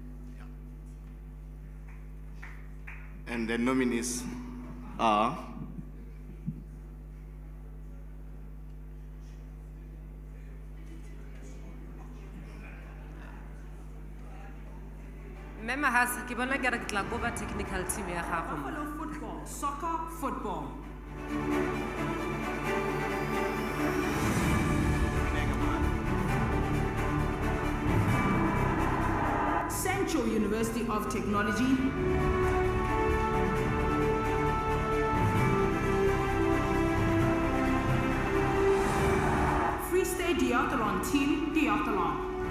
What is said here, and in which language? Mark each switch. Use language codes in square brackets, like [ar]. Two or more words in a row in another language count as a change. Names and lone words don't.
[en] And the nominees are [tn] Mema has kibona ke re ke tla go ba [en] technical team [tn] ya gago. [en] Buffalo football, soccer, football. Central University of Technology. Free State Diathlon Team Diathlon.